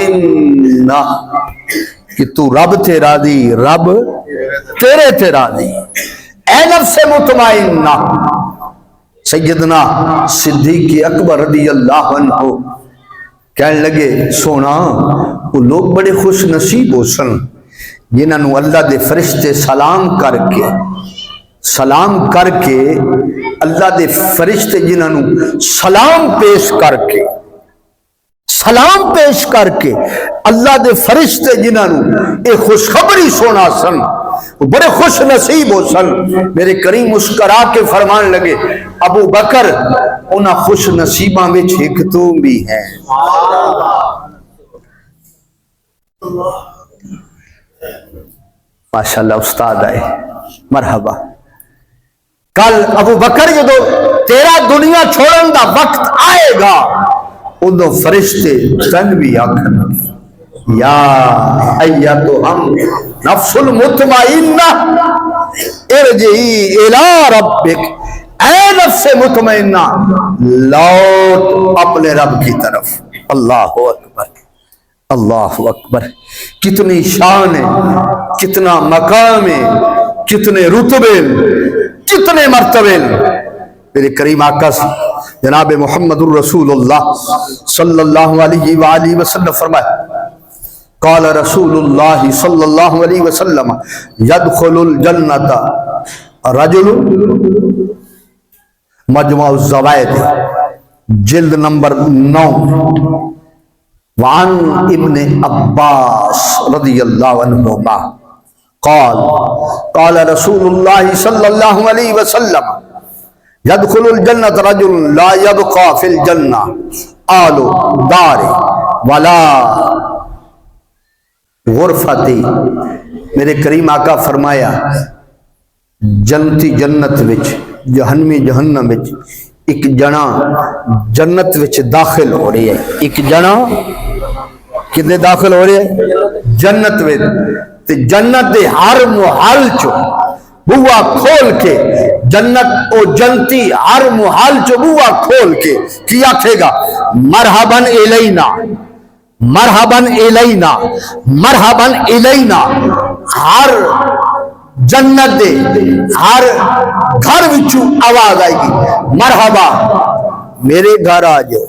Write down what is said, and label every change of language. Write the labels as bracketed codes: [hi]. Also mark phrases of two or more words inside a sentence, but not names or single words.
[pa] کہ تو رب تھے راضی رب تیرے تھے راضی [ar] اے نفس مطمئنہ [pa] سیدنا صدیق اکبر [ar] رضی اللہ عنہ [pa] کہنے لگے سونا وہ لوگ بڑے خوش نصیب ہو سن جنہوں اللہ دے فرشتے سلام کر کے اللہ دے فرشتے جنہوں سلام پیش کر کے اللہ دے فرشتے جنہاں نو اے خوشخبری سونا سن وہ بڑے خوش نصیب ہو سن. میرے کریم مسکرا کے فرمان لگے ابو بکر انہاں خوش نصیباں وچ ایک تو بھی ہے. ماشاءاللہ استاد آئے مرحبا. کل ابو بکر جدو تیرا دنیا چھوڑن دا وقت آئے گا ادو فرشتے تن بھی آکھن [ar] یا ایتھم نفس المطمئنہ ارجعی الی ربک، [pa] اے نفس مطمئنہ [ur] لوٹ اپنے رب کی طرف. [ar] اللہ اکبر اللہ اکبر. [ur] کتنی شان ہے، کتنا مقام ہے، کتنے رتبے، کتنے مرتبے. [ar] میرے کریم آقا جناب محمد الرسول اللہ صلی اللہ علیہ وآلہ وسلم فرمائے قال رسول اللہ صلی اللہ علیہ وسلم یدخل الجنت رجل، مجموع الزوائد جلد نمبر 9. وعن ابن عباس رضی اللہ عنہما قال قال رسول اللہ صلی اللہ علیہ وسلم يدخل الجنة رجل لا يبقى في الجنة آل دار ولا غرفتی. [pa] میرے کریم آقا فرمایا جنتی جنت وچ، جہنمی جہنم وچ ایک جنا جنت وچ داخل ہو رہی ہے. ایک جنا کدے داخل ہو رہی ہے؟ جنت وچ. تے جنت دے ہر محل چو بوا کھول کے جنت او جنتی ہر محل چو بوا کھول کے کیا کہے گا [ar] مرحباً الینا مرحباً الینا مرحباً الینا. [pa] ہر جنت دے ہر گھر وچوں آواز آئے گی مرحبا میرے گھر آ جاؤ.